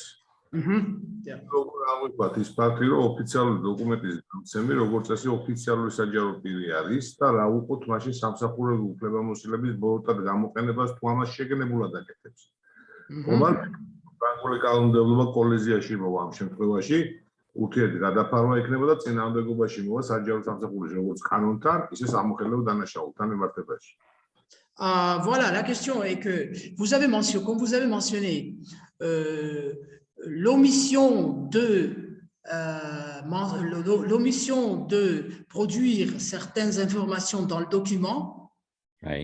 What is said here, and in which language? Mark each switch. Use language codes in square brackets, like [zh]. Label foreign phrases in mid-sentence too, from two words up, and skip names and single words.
[ka] როგორ აღვიქვათ ის ფაქტი, რომ ოფიციალური დოკუმენტის გამოცემი, როგორც წესი, ოფიციალური საჯარო პირი არის და რა უყოთ მაშინ სამსახურებო უფლებამოსილების ბოროტად გამოყენებას თუ ამას შეგნებულად აკეთებს. თუმცა ფრანგული კანონმდებლობა კოლიზიაში მოვა ამ შემთხვევაში, ურთიერთი გადაფარვა იქნება და წინააღმდეგობაში მოვა საჯარო სამსახურის როგორც კანონთან, ისე სამოხელეო დანაშაულთან მიმართებაში. [fr] Voilà, la question est que comme vous avez mentionné, l'omission de produire certaines informations dans le document, Oui.